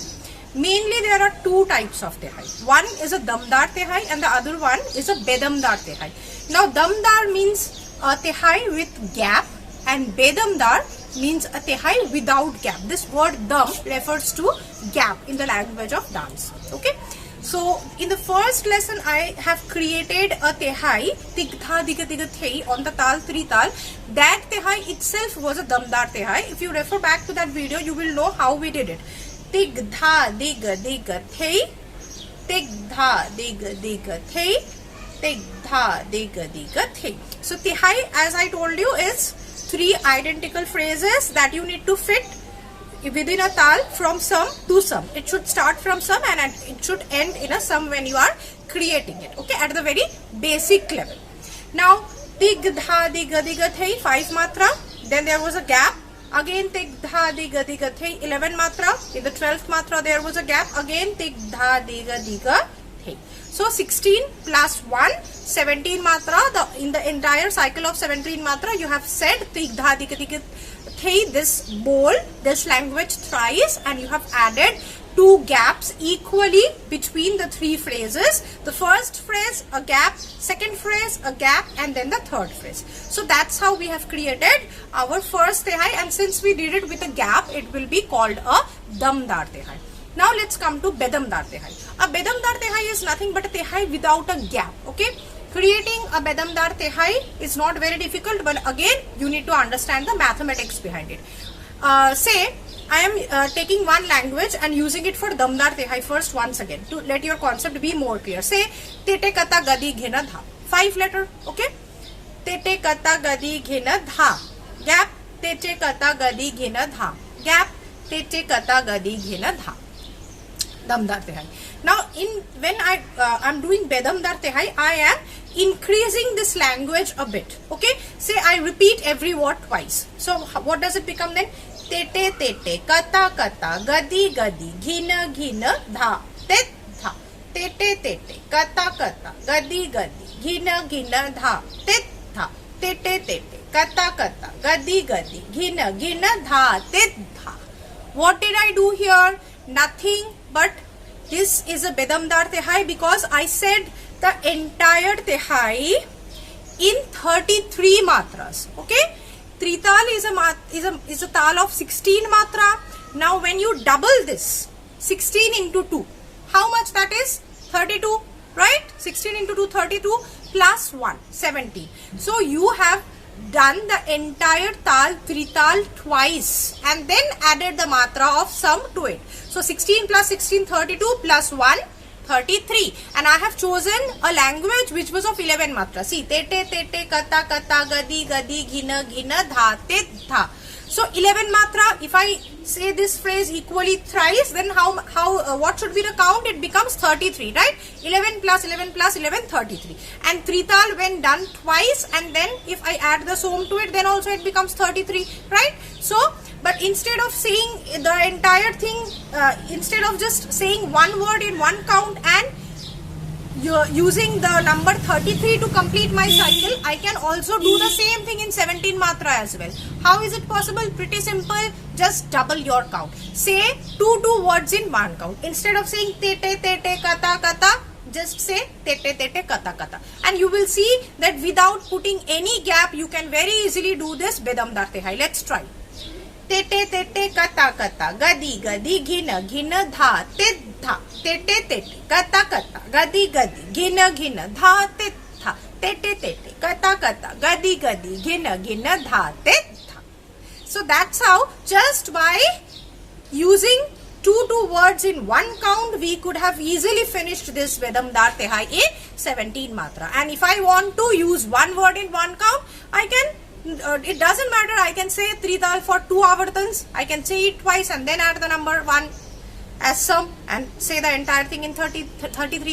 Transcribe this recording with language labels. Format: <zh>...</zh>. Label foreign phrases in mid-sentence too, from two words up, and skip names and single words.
<en>Mainly there are two types of tehai. One is a</en> <hi>damdar tehai</hi> <en>and the other one is a</en> <hi>bedamdar tehai.</hi> <en>Now damdar means a tehai with gap and bedamdar means a tehai without gap. This word dam refers to gap in the language of dance. Okay. So in the first lesson I have created a tehai tigtha diga diga thei on the</en> <hi>tal trital.</hi> <en>That tehai itself was a damdar tehai. If you refer back to that video you will know how we did it. Tigtha diga diga thei, tigtha diga diga thei, tigtha diga diga thei. So tehai, as I told you, is three identical phrases that you need to fit within a tal from sum to sum. It should start from sum and it should end in a sum when you are creating it. Okay, at the very basic level. Now tigtha diga diga thei, 5 matra. Then there was a gap. Again tigtha diga diga thei, 11 matra. In the 12th matra there was a gap. Again tigtha diga diga thei. So 16 plus 1, 17 matra. In the entire cycle of 17 matra you have said tigtha diga diga thei, this bowl, this language thrice, and you have added two gaps equally between the three phrases. The first phrase a gap, second phrase a gap, and then the third phrase. So that's how we have created our first tehai, and since we did it with a gap it will be called a</en> <hi>damdar tehai.</hi> <en>Now let's come to</en> <hi>bedamdar tehai.</hi> <en>A</en> <hi>bedamdar tehai</hi> <en>is nothing but a tehai without a gap. Okay, creating a</en> <hi>bedamdar tehai</hi> <en>is not very difficult, but again you need to understand the mathematics behind it. Say I am taking one language and using it for</en> <hi>damdar tehai</hi> <en>first once again to let your concept be more clear. Say tete kata gadi ghena dha, 5 letter. Okay, tete kata gadi ghena dha, gap, tete kata gadi ghena dha, gap, tete kata gadi ghena dha.</en> <hi>Damdar tehai.</hi> <en>Now when I am doing</en> <hi>bedamdar tehai,</hi> <en>I am increasing this language a bit. Okay, say I repeat every word twice. So what does it become then? Tete tete, kata kata, gadi gadi, ghina ghina, dha, tet dha. Tete tete, kata kata, gadi gadi, ghina ghina, dha, tet dha. Tete tete, kata kata, gadi gadi, ghina ghina, dha, tet dha. What did I do here? Nothing but this is a</en> <hi>bedamdar tehai</hi> <en>because I said the entire tehai in 33 matras. Okay, trital is a tal of 16 matra. Now when you double this, 16 into 2, how much that is? 32, right? 16 into 2, 32 plus 1, 17. So you have done the entire</en> <hi>tal trital</hi> <en>twice and then added the matra of sum to it. So 16 plus 16, 32 plus 1, 33, and I have chosen a language which was of 11 matra. See, tete tete, kata kata, gadi gadi, ghina ghina, dha tet dha. So 11 matra. If I say this phrase equally thrice, then what should be the count? It becomes 33, right? 11 plus 11 plus 11, 33. And trital when done twice, and then if I add the sum to it, then also it becomes 33, right? So but instead of saying the entire thing, instead of just saying one word in one count and you're using the number 33 to complete my cycle, I can also do the same thing in 17 matra as well. How is it possible? Pretty simple. Just double your count. Say two words in one count. Instead of saying tete tete kata kata, just say tete tete kata kata, and you will see that without putting any gap you can very easily do this</en> <hi>bedamdar tehai.</hi> <en>Let's try. Tete tete kata kata, gadi gadi, ghina ghina, dha tet dha. Tete tete kata kata, gadi gadi, ghina ghina, dha tet dha. Tete tete kata kata, gadi gadi, ghina ghina, dha tet dha. So that's how, just by using two words in one count, we could have easily finished this</en> <hi>bedamdar tehai</hi> <en>in 17 matra. And if I want to use one word in one count, I can. It doesn't matter, I can say trital for 2 avartans, I can say it twice and then add the number 1 as sum and say the entire thing in 33 matra.</en>